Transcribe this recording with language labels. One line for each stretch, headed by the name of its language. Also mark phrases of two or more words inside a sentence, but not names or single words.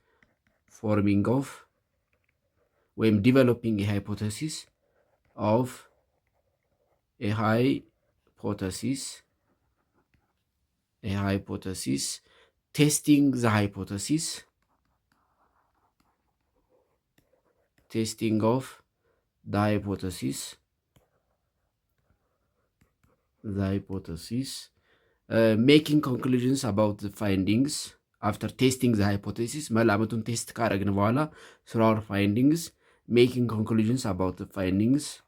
English: ወይም developing a hypothesis of a hypothesis, testing the hypothesis, of the hypothesis, making conclusions about the findings after testing the hypothesis.
Amharic: መላምቱን ቴስት ካረግን በኋላ
English: through our findings making conclusions about the findings,